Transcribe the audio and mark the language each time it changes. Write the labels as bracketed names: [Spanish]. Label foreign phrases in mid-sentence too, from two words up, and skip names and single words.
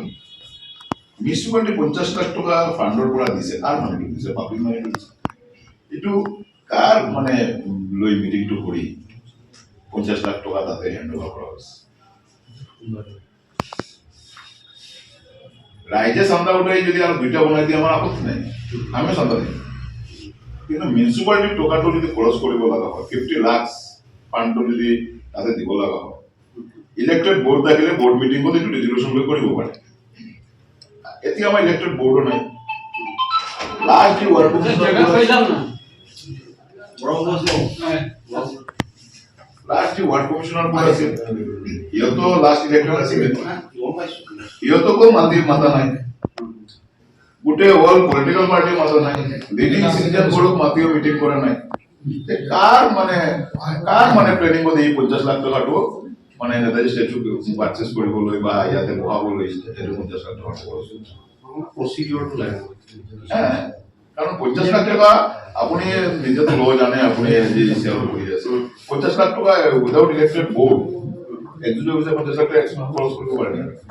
[Assamese] মিউনিচিপালিটি 50 লাখ টকা ফাণ্ডৰ পৰা দিছে, কাৰ মানিটো দিছে? [English] public money দিছে। [Assamese] এইটো কাৰ মানে লৈ মিটিংটো কৰি 50 লাখ টকা তাতে [English] hand over [Assamese] কৰা হৈছে? রাইজে চান্দা উঠাই যদি আর দুইটা বনাই দিয়ে আমার আপত্তি নাই, আমি চান্দা দিই, কিন্তু মিউনিচিপালিটির টকাটো যদি খরচ কৰিব লগা হয় 50 লাখ ফান্ডটো যদি তাতে দিব লগা হয়, [English] elected board [Assamese] থাকিলে [English] board meeting [Assamese] এইটো রেজুলেশন লৈ কৰিব পাৰে। এতিয়া আমাৰ [English] elected board [Assamese] নাই। [English] last ward commissioner [Assamese] বোৰ আছিল, সিহঁতো [English] last election [Assamese] আছিল, সিহঁতকো মাতা নাই, গোটেই [English] all political party [Assamese] মাতা নাই, [English] leading citizen [Assamese] বোৰক মাতিও মিটিং কৰা নাই। কাৰ মানে প্লেনিং কৰি এই 50 লাখ টকাটো মানে নেতাজী [English] statue purchase [Assamese] কৰিবলৈ বা ইয়াতে বহাবলৈ সেইটো 50 লাখ টকা খৰচ প্ৰচিডিউৰটো লাগে। কাৰণ 50 লাখ টকা আপুনি নিজেতো লয় জানে, আপুনি যি সেৱা কৰি আছে, 50 লাখ টকা [English] without elected board [Assamese] একজনে 50 লাখ টকা খৰচ কৰিব পাৰে নেকি?